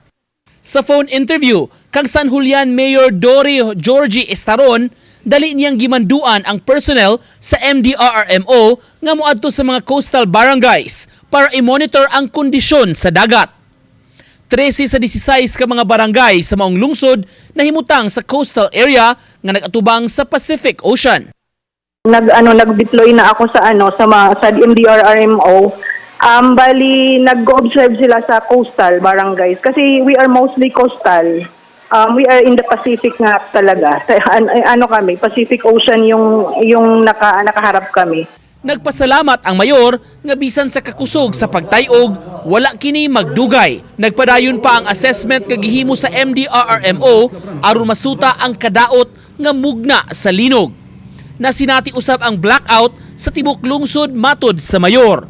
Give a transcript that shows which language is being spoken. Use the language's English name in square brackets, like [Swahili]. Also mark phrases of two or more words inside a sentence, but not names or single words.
[Cebuano] Sa phone interview, kang San Julian Mayor Dory Georgie Estaron, dali niyang gimanduan ang personnel sa MDRRMO nga moadto sa mga coastal barangays para i-monitor ang kondisyon sa dagat. 13 sa 16 ka mga barangay sa maong lungsod nahimutang sa coastal area nga nagatubang sa Pacific Ocean. [Filipino] Nag-deploy na ako sa MDRRMO. Bali nag-observe sila sa coastal barangays kasi [English] we are mostly coastal. We are in the Pacific nga talaga. [Filipino] Kami, Pacific Ocean yung nakaharap kami. [Cebuano] Nagpasalamat ang mayor nga bisan sa kakusog sa pagtayog, wala kini magdugay. Nagpadayon pa ang assessment nga gihimo sa MDRRMO aron masuta ang kadaot nga mugna sa linog. Nasinati usab ang blackout sa tibok lungsod matod sa mayor.